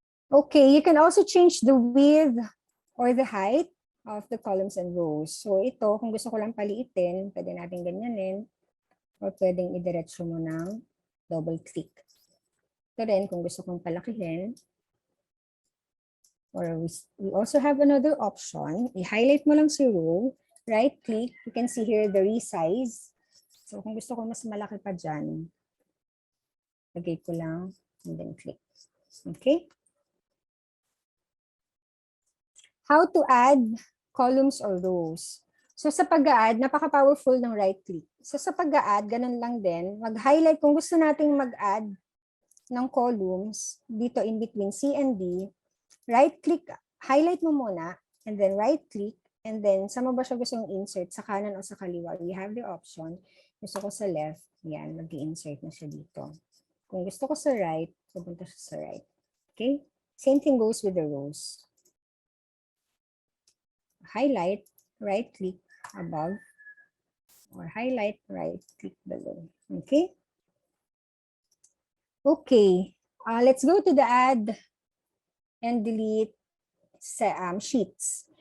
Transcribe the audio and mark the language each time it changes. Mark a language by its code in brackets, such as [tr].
[en] Okay, you can also change the width or the height of the columns and rows. [tl] So ito, kung gusto ko lang paliitin, pwede natin ganyanin. Or pwedeng idiretso mo ng double click. Ito rin, kung gusto kong palakihin. [en] Or we also have another option. [tl] I-highlight mo lang si row, [en] right click. You can see here the resize. [tl] So kung gusto ko mas malaki pa dyan, lagay ko lang and then click. Okay? [en] How to add columns or rows. [tl] So sa pag-add, napaka-powerful ng right click. So sa pag-add, ganun lang din. Mag-highlight kung gusto nating mag-add ng columns dito [en] in between C and D. [tl] Right click, highlight mo muna, and then right click, and then saan mo ba siya gustong insert, sa kanan o sa kaliwa? [en] We have the option. [tl] Gusto ko sa left, yan, mag-i-insert na siya dito. Kung gusto ko sa right, pupunta siya sa right. Okay? [en] Same thing goes with the rows. Highlight, right click above, or highlight, right click below. Okay? Okay, let's go to the add and delete sheets.